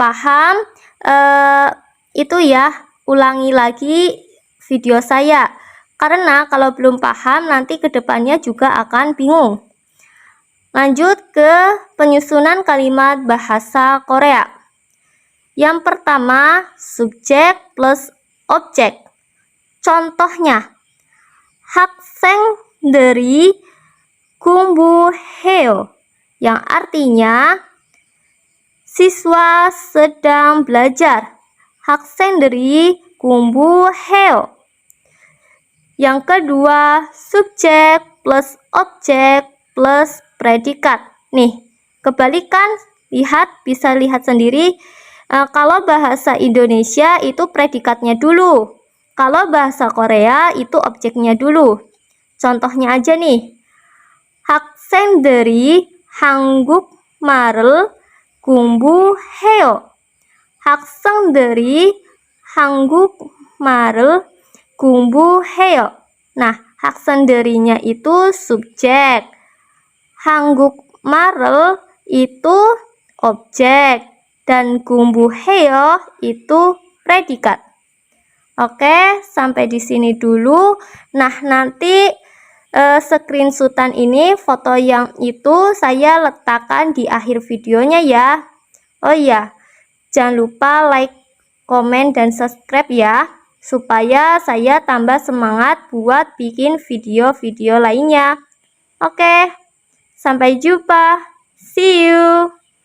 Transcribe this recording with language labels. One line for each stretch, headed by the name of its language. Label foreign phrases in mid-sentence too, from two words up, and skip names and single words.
Indonesian: Kalau belum paham, itu ya ulangi lagi video saya, karena kalau belum paham nanti kedepannya juga akan bingung. Lanjut ke penyusunan kalimat bahasa Korea. Yang pertama, subjek plus objek. Contohnya,
Korean: 학생 들이 공부해요,
Indonesian: yang artinya siswa sedang belajar.
Korean: 학생들이 공부해요.
Indonesian: Yang kedua, subjek plus objek plus predikat. Nih, kebalikan, bisa lihat sendiri. Kalau bahasa Indonesia itu predikatnya dulu. Kalau bahasa Korea itu objeknya dulu. Contohnya aja nih.
Korean: 학생들이 한국말을 공부해요. 학생들이 한국말을 공부해요.
Indonesian: Nah, 학생들이nya itu subjek. 한국말을 itu objek. Dan 공부해요 itu predikat. Oke, sampai di sini dulu. Nah, nanti screenshotan ini, foto yang itu saya letakkan di akhir videonya ya. Oh iya, jangan lupa like, komen, dan subscribe ya, supaya saya tambah semangat buat bikin video-video lainnya. Oke, sampai jumpa.
English: See you.